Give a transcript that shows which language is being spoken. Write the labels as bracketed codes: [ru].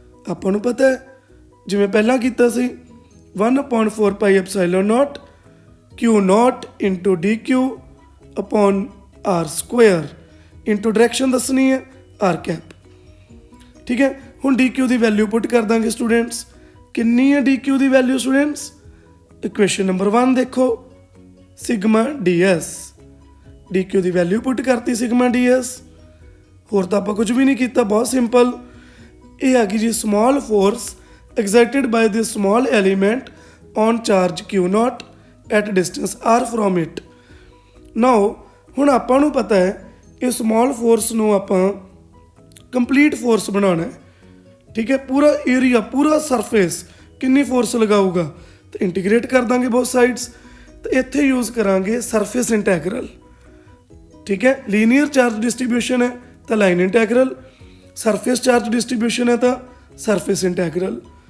[pa] ਆਪਾਂ ਨੂੰ ਪਤਾ ਹੈ ਜਿਵੇਂ ਪਹਿਲਾਂ ਕੀਤਾ ਸੀ 1/4 ਪਾਈ ਐਪਸਾਈਲਨ note Q note into DQ upon R Square into direction ਦੱਸਣੀ ਹੈ R ਕੈਪ। ਠੀਕ ਹੈ, ਹੁਣ DQ ਦੀ ਵੈਲਿਊ ਪੁੱਟ ਕਰ ਦਾਂਗੇ ਸਟੂਡੈਂਟਸ। ਕਿੰਨੀ ਹੈ DQ ਦੀ ਵੈਲਿਊ ਸਟੂਡੈਂਟਸ, ਇਕੁਏਸ਼ਨ ਨੰਬਰ 1 ਦੇਖੋ ਸਿਗਮਾ DS, DQ ਦੀ ਵੈਲਿਊ ਪੁੱਟ ਕਰਤੀ ਸਿਗਮਾ DS। ਹੋਰ ਤਾਂ ਆਪਾਂ ਕੁਝ ਵੀ ਨਹੀਂ ਕੀਤਾ, ਬਹੁਤ ਸਿੰਪਲ। ਇਹ ਆ ਗਈ ਜੀ [en] Small force exerted by this small element on charge Q naught at distance R from it. [pa] Now ਹੁਣ ਆਪਾਂ ਨੂੰ ਪਤਾ ਹੈ ਇਹ ਸਮਾਲ ਫੋਰਸ ਨੂੰ ਆਪਾਂ ਕੰਪਲੀਟ ਫੋਰਸ ਬਣਾਉਣਾ ਹੈ। ਠੀਕ ਹੈ, ਪੂਰਾ ਏਰੀਆ ਪੂਰਾ ਸਰਫੇਸ ਕਿੰਨੀ ਫੋਰਸ ਲਗਾਊਗਾ, ਤਾਂ ਇੰਟੀਗ੍ਰੇਟ ਕਰ ਦਾਂਗੇ [en] Both sides. [pa] ਤਾਂ ਇੱਥੇ ਯੂਜ਼ ਕਰਾਂਗੇ ਸਰਫੇਸ ਇੰਟੈਗਰਲ। ਠੀਕ ਹੈ, ਲੀਨੀਅਰ ਚਾਰਜ ਡਿਸਟ੍ਰੀਬਿਊਸ਼ਨ ਹੈ ਤਾਂ line integral, surface charge distribution ਹੈ ਤਾਂ ਸਰਫੇਸ ਇੰਟੈਗਰਲ।